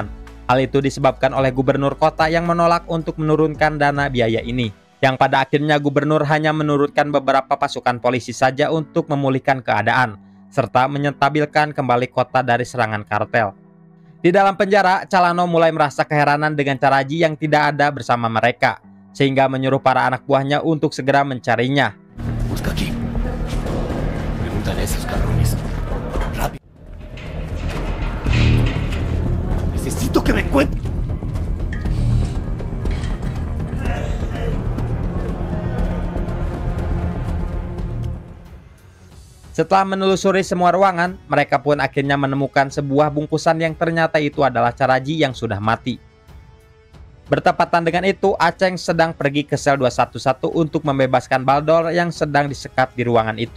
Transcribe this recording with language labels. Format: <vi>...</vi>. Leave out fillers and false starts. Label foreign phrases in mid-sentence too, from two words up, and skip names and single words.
<id>Hal itu disebabkan oleh gubernur kota yang menolak untuk menurunkan dana biaya ini, yang pada akhirnya gubernur hanya menurunkan beberapa pasukan polisi saja untuk memulihkan keadaan, serta menyetabilkan kembali kota dari serangan kartel. Di dalam penjara, Calano mulai merasa keheranan dengan Caraji yang tidak ada bersama mereka, sehingga menyuruh para anak buahnya untuk segera mencarinya.</id> <es>Busca aquí. Pregúntale a esos cabrones. Rápido. Necesito que me encuentre.</es> <id>Setelah menelusuri semua ruangan, mereka pun akhirnya menemukan sebuah bungkusan yang ternyata itu adalah Caraji yang sudah mati. Bertepatan dengan itu, Aceng sedang pergi ke sel 211 untuk membebaskan Baldor yang sedang disekap di ruangan itu.</id>